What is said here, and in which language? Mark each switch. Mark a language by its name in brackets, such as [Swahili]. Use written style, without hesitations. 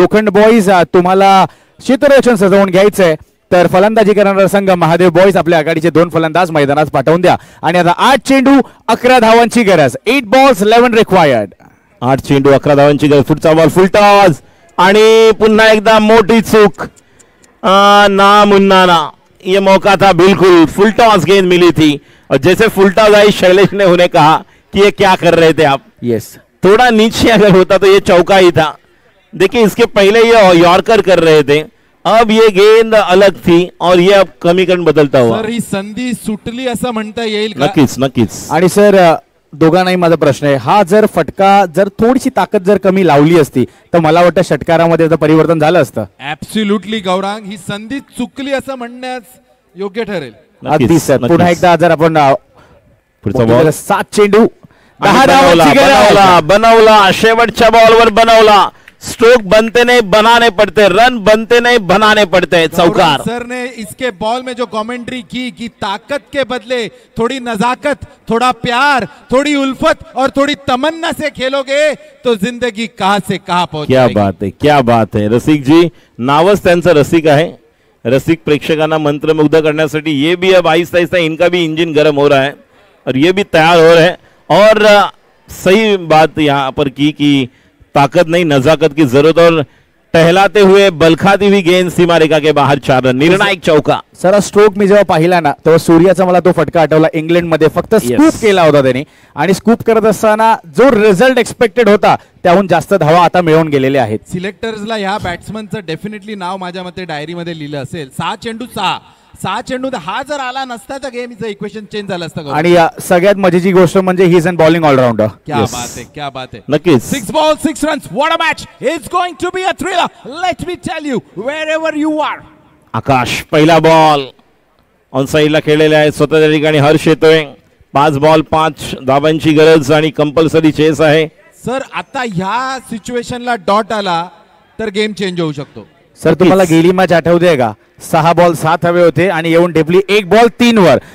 [Marathi] लोखंड बॉईज तुम्हाला क्षेत्ररक्षण सजवून घ्यायचं आहे, तर फलंदाजी करणारा संघ महादेव बॉईज आपल्या आघाडीचे 2 फलंदाज मैदानात पाठवून द्या. आणि आता 8 चेंडू 11 धावांची गरज, [English] 8 balls 11 required. [Marathi] 8 चेंडू 11 धावांची गरज. पुढचा बॉल फुलटॉस आणि पुन्हा एकदा मोठी चूक. [Hindi] ना मुन्ना ना, ये मौका था बिल्कुल, फुलटॉस गेंद मिली थी और जैसे फुलटॉस आई शैलेश ने उन्हें कहा कि ये क्या कर रहे थे आप. [English] yes, [Hindi] थोड़ा नीचे अगर होता तो ये चौका ही था. देखिए इसके पहले ये यॉर्कर कर रहे थे, अब ये गेंद अलग थी और ये अब समीकरण बदलता हुआ. [Marathi] सर ही संधी सुटली असं म्हणता येईल का? नक्कीच नक्कीच. आणि सर दोघांनाही माझा प्रश्न आहे, हा जर फटका जर थोडीशी ताकद जर कमी लावली असती तर मला वाटतं षटकारामध्ये परिवर्तन झालं असतं. ऍब्सोल्युटली गौरांग, ही संधी चुकली असं म्हणण्यास योग्य ठरेल. अगदी सर. पुन्हा एकदा जर आपण पुढचा बॉल 7 चेंडू 10 धावांची गरज. बनवला शेवटच्या बॉलवर बनवला. [Hindi] स्ट्रोक बनते नहीं बनाने पड़ते, रन बनते नहीं बनाने पड़ते. [Marathi] चौकार. [Hindi] सर ने इसके बॉल में जो कमेंट्री की कि ताकत के बदले थोड़ी नजाकत, थोड़ा प्यार, थोड़ी उल्फत और थोड़ी तमन्ना से खेलोगे तो जिंदगी कहां से कहां पहुंच क्या बात है, क्या बात है. [Marathi] रसिक जी नावच त्यांचं रसिक आहे. रसिक प्रेक्षकांना मंत्रमुग्ध करण्यासाठी [Hindi] ये भी अब आहिस्ता आहिस्ता इनका भी इंजन गर्म हो रहा है और ये भी तैयार हो रहे हैं. और सही बात यहाँ पर की कि ताकत नहीं नजाकत की जरूरत और टहलाते हुए बलखाती हुई गेंद सीमा रेखा के बाहर 4 रन, निर्णायक चौका. [Marathi] सर स्ट्रोक मी जेव्हा पाहिला ना तेव्हा सूर्याचा मला तो फटका आठवला. इंग्लंडमध्ये फक्त स्कूप केला होता त्यांनी आणि स्कूप करत असताना जो रिझल्ट एक्सपेक्टेड होता त्याहून जास्त धावा आता मिळवून गेलेले आहेत. सिलेक्टर्सला ह्या बॅट्समनचं डेफिनेटली नाव माझ्या मते डायरीमध्ये लिहिलं असेल. 6 चेंडू 6 चेंडू, हा जर आला नसता तर गेमचं इक्वेशन चेंज झालं असतं. आणि सगळ्यात मजेची गोष्ट म्हणजे [English] He is an bowling allrounder. [Hindi] क्या बात है, क्या बात है. [Marathi] नक्कीच. [English] 6 balls 6 runs. What a match. It's going to be a thriller. Let me tell you, wherever you are. [Marathi] आकाश पहिला बॉल ऑन साईडला खेळलेला आहे. स्वतःच्या ठिकाणी हर्ष येतोय. 5 बॉल 5 धावांची गरज आणि कंपल्सरी चेस आहे. सर आता ह्या सिच्युएशनला डॉट आला तर गेम चेंज होऊ शकतो. सर तुम्हाला गेली मॅच आठवते का? 6 बॉल 7 हवे होते आणि येऊन ढेपली 1 बॉल 3 वर.